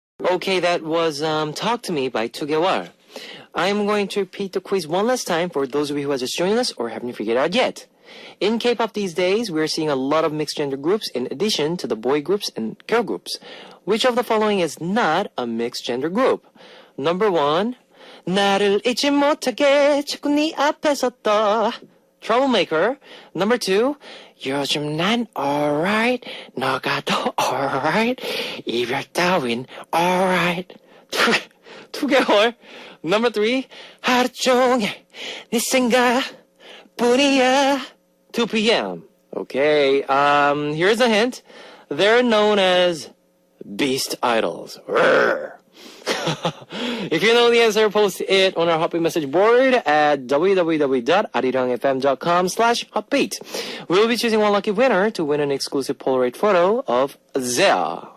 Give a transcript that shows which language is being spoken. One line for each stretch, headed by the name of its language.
English: Okay, that was Talk to Me by 2개월. I'm going to repeat the quiz one last time for those of you who are just joining us or haven't figured it out yet. In K-pop these days, we're seeing a lot of mixed gender groups in addition to the boy groups and girl groups. Which of the following is not a mixed gender group?
Korean: Number 1, 나를 잊지 못하게 자꾸 네 앞에서 떠. Troublemaker. Number 2, 요즘 난 alright, 너가 더 alright, 이별 따윈 alright. 2개월. Number 3, 하루 종일 네 생각뿐이야.
English: 2PM. Okay, here's a hint. They're known as Beast Idols. If you know the answer, post it on our Hot Beat message board at www.arirangfm.com/hotbeat. We'll be choosing one lucky winner to win an exclusive Polaroid photo of Zea.